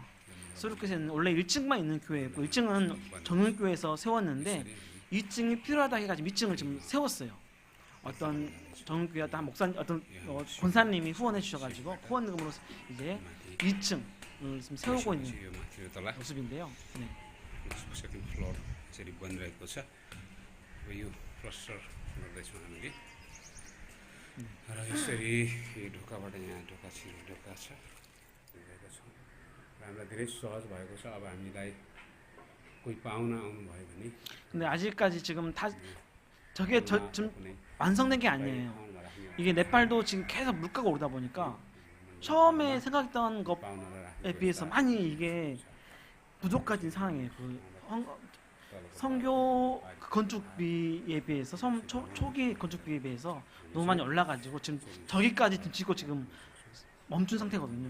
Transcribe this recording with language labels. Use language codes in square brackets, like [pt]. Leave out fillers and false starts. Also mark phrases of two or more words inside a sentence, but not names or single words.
[ko] 수르켓에는 원래 1층만 있는 교회고 1층은 정은교회에서 세웠는데 2층이 필요하다 해가지고 2층을 지금 세웠어요. 어떤 정은교회 어떤 권사님이 후원해 주셔가지고 후원금으로 이제 2층을 지금 세우고 있는 모습인데요. 네. [en] second floor [ne] यसरी बनिरहेको छ अब यो प्लस्टर गर्दैछौँ हामीले र यसरी यो ढोकाबाट यहाँ ढोका छिरेको छ गएको छौँ र हामीलाई धेरै सहज भएको छ अब हामीलाई कोही पाहुना आउनुभयो भने [ko] 근데 아직까지 지금 다 저게 지금 완성된 게 아니에요. 이게 네팔도 지금 계속 물가가 오르다 보니까 처음에 생각했던 것에 비해서 많이 이게 부족해진 상황이에요. 그 성교 건축비에 비해서 초기 건축비에 비해서 너무 많이 올라가지고 지금 저기까지 지금 짓고 지금 멈춘 상태거든요.